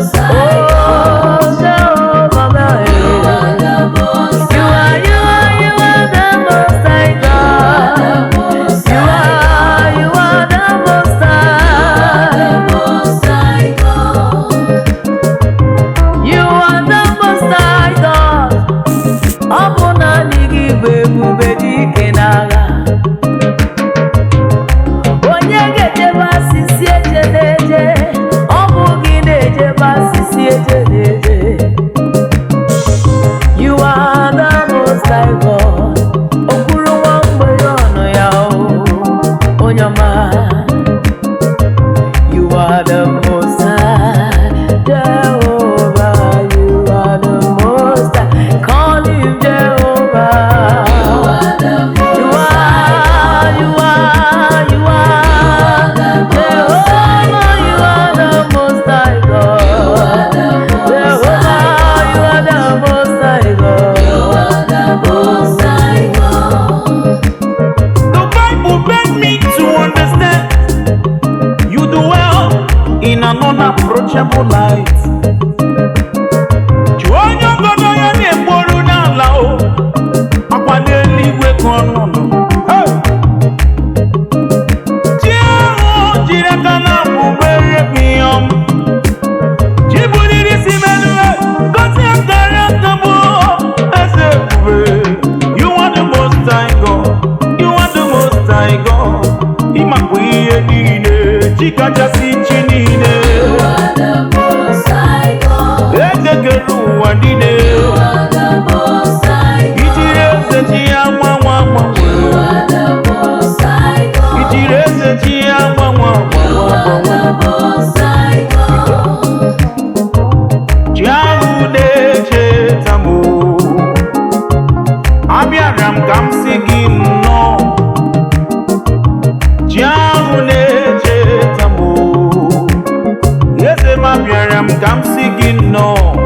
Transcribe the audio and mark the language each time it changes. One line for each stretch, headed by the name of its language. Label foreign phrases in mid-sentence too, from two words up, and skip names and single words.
English: Oh, Jehovah, my, you are, you are, you are the most high God. You are, you are the most high. You are the most high God.
Igbo: Ọ bụ naanị gị bụ ebube dike n'agha. Onye ga-ejebe asịsị eje n'eje, ọ bụ gị na-ejebe asịsị eje n'eje.
English: You are the most high God.
Igbo: O kwuru nwa mgbei ọnụ ya o, onye ọma.
English: You are the Most High, Jehovah. You are the Most High. Call him Jehovah. You are, you are, you are. Jehovah, you are the Most High God. Jehovah, you are the Most High God. You are the Most High God. The Bible made me to understand you do well in an unapproachable light.
Igbo: Jụọ onye ọgọdọ ya na-ekporu n'ala o, ọkwa n'eluigwe ka ọ nọ nọ. Hey! Chi ahụ o jiri aka na-abụ mere m ihe ọma. Chi buliri isi m elu, gọzie akara aka m, eze ebube.
English: You are the most high God. You are the most high God.
Igbo: Ị makwa ihe niile, chi kachasị chi niile.
English: You are the most high God.
Igbo: Eze kere ụwa niile.
English: You are the most high God.
Igbo: Ị chịrị eze chi ya gbanwe agbanwe.
English: You are the most high God.
Igbo: Ị chịrị eze chi ya gbanwe agbanwe.
English: You are the most
Igbo: Chi ahụ na-echeta m, abịara m ka m sị gị nnọọ. Chi ahụ na-echeta m, eze m, abịara m ka m sị gị nnọọ.